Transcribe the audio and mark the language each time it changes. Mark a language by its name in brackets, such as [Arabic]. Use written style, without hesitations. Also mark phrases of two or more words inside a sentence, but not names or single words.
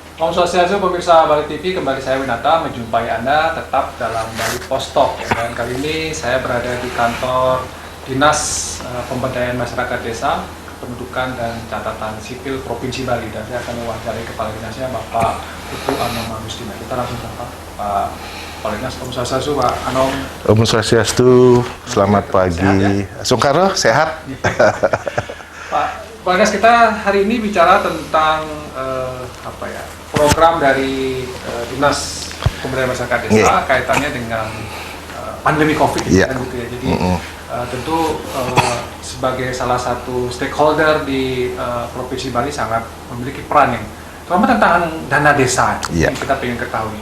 [Indonesian] Om Swastiastu, pemirsa Bali TV, kembali saya Winata menjumpai Anda tetap dalam Bali Post Talk. Dan kali ini saya berada di kantor Dinas Pemberdayaan Masyarakat Desa, Kependudukan dan Catatan Sipil Provinsi Bali. Dan saya akan mewawancarai Kepala Dinasnya, Bapak Putu Anom Agustina. Kita langsung sapa Pak Kepala Dinas. Om Swastiastu, Pak Anom. Om Swastiastu, selamat pagi. Sungkaro, sehat? Pak Dinas, kita hari ini bicara tentang program dari Dinas Pemberdayaan Masyarakat Desa kaitannya dengan pandemi COVID gitu ya. Jadi tentu sebagai salah satu stakeholder di Provinsi Bali sangat memiliki peran yang terutama tentang dana desa yang kita ingin ketahui.